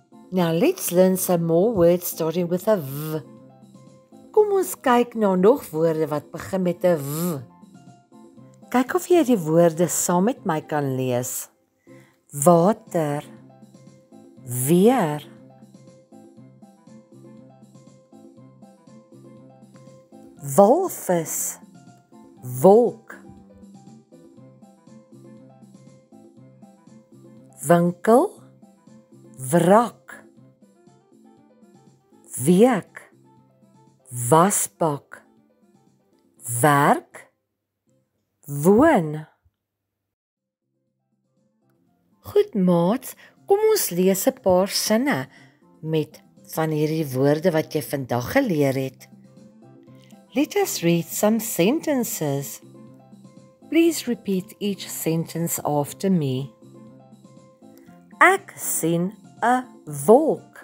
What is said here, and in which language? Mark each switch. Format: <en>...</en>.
<en>Now let's learn some more words starting with a V.</en> <af>Kom ons kyk na nog woorde wat begin met 'n V. Kyk of jy die woorde saam met my kan lees. Water, weer, walvis, wolk, winkel, wrak, week, wasbak, werk, woon. Goed maats, kom ons lees 'n paar sinne met van hierdie woorde wat jy vandag geleer het.</af> <en>Let us read some sentences. Please repeat each sentence after me.</en> <af>Ek sien 'n wolk.</af>